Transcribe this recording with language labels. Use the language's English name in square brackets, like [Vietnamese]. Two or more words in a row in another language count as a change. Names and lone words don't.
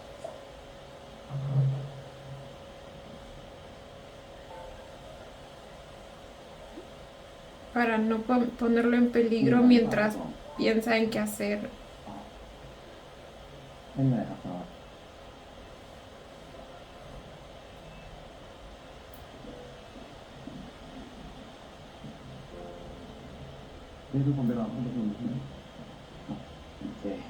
[Spanish] Para no ponerlo en peligro mientras piensa en qué hacer. [Thai] ไม่เหนื่อยครับซอสนี่ทุกคนไปรอห้องประชุมใช่ไหมโอเค